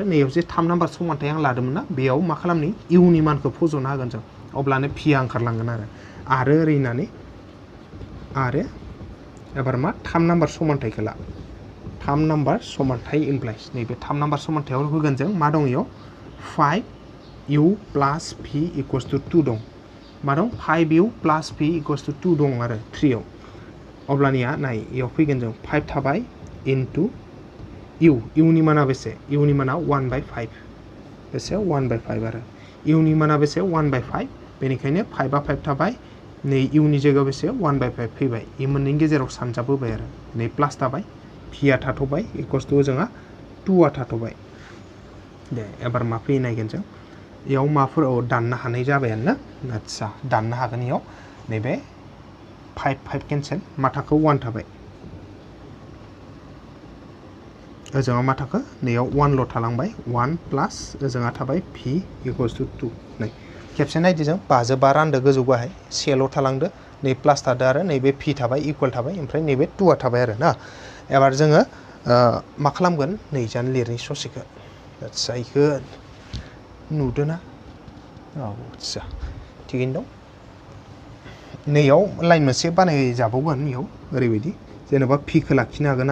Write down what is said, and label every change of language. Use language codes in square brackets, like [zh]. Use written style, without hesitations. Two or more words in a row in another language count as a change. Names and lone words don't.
[brx] नैयाव जे 3 नाम्बार समानथाय आं लादोंमोन ना बेयाव मा खालामनि इउनि मानखौ फज'नो हागोन जों अब्लानो फिया ओंखारलांगोन आरो ओरै होननानै आरो एबार मा 3 नाम्बार समानथायखौ ला 3 नाम्बार समानथाय इमप्लाइज नैबे 3 नाम्बार समानथायाव होगोन जों मा दं इयाव [en] 5u plus v equals to [brx] 2 दं मा दं [en] 5u plus v equals to [brx] 2 दं आरो 3 आव अब्लानिया नाय इयाव फैगोन जों 5 थाबाय इनटू इउनि माना बेसे इउनि माना 1/5 बेसे 1/5 आरो इउनि माना बेसे 1/5 बेनिखायनो 5 आ 5 थाबाय नै इउनि जायगायाव बेसे 1/5 फैबाय इ मोननैनि गेजेराव सानजाबोबाय आरो नै प्लास थाबाय भिआ थाथ'बाय [en] equals to [brx] जोंहा 2 आ थाथ'बाय दे एबार मा फैयो नायगोन जों इयाव माफोर दाननो हानाय जाबायानो ना आच्छा दाननो हागोन इयाव नैबे 5 केन्सेल माथाखौ 1 थाबाय ओजोंहा मा थाखो नैयाव 1 ल' थालांबाय 1 प्लास ओजोंहा थाबाय [en] v equals to [brx] 2 नै खेबसे नायदो जों 5 जों 5 रानदो गोजौ गाहाय सेल' थालांदो नै प्लास थादो आरो नैबे v थाबाय इक्वल थाबाय ओमफ्राय नैबे 2 आ थाबाय आरो ना एबार जोङो मा खालामगोन नैजानो लिरनि ससेखौ आच्छा इखौ नुदो ना औ आच्छा थिगैनो दं नैयाव लाइन मोनसे बानायजाबावगोन इयाव ओरैबायदि जेनेबा v खौ लाखिनो हागोन